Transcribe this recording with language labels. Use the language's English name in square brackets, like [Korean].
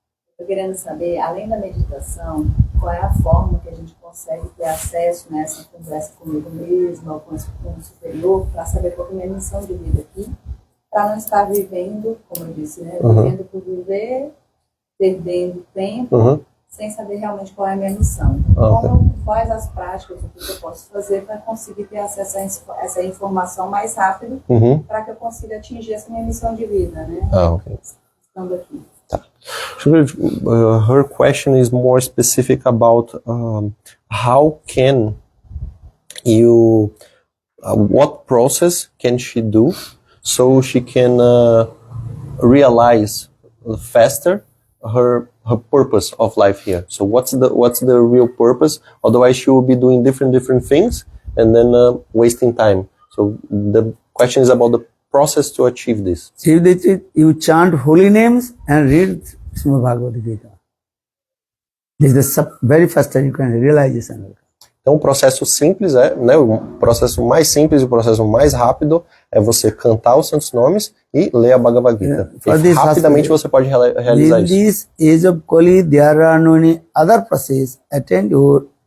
[Portuguese] Estou querendo saber, além da meditação, qual é a forma que a gente consegue ter acesso nessa conversa comigo mesma ou com o superior, para saber qual é a minha missão de vida aqui, para não estar vivendo, como eu disse, né, vivendo por viver, perdendo tempo, sem saber realmente qual é a minha missão. Quais as práticas, o que eu posso fazer para conseguir ter acesso a essa informação mais rápido, para que eu consiga atingir essa minha missão de vida, né? Ok. Estando aqui. [English] Her question is more specific about how can you, what process can she do so she can realize faster her purpose of life here. So what's the real purpose? Otherwise she will be doing different things and then wasting time. So the question is about the process to achieve this. You chant holy names and read Srimad Bhagavad Gita. This is the very first time you can realize this. [Portuguese] Então o processo simples né, o processo mais simples e o processo mais rápido é você cantar os santos nomes e ler a Bhagavad Gita. E rapidamente você pode realizar isso. [English] In this age of Kali, there are no any other process attend your